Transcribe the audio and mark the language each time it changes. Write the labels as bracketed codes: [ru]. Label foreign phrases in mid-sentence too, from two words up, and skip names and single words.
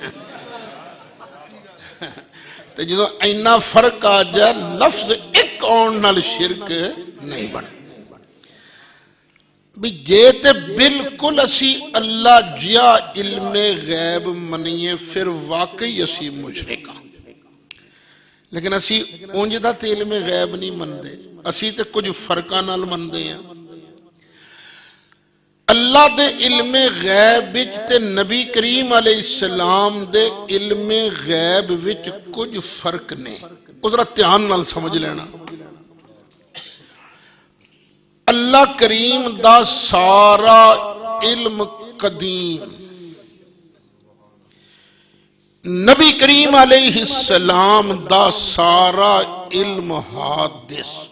[pa] تو جدو اینا فرق آ جائے لفظ ایک آن نال شرک نہیں بن. بھی جے تے بالکل اسی اللہ جیا علم غیب منیے پھر واقعی اسی مشرک ہاں. لیکن اسی اونج دا تے علم غیب نہیں مندے، اسی تے کچھ فرقاں نال مندے ہیں. اللہ دے علم غیب وچ تے نبی کریم [ar] علیہ السلام [pa] دے علم غیب وچ کچھ فرق نے. ذرا دھیان نال سمجھ لینا. اللہ کریم دا سارا علم قدیم، نبی کریم [ar] علیہ السلام [pa] دا سارا علم حادث.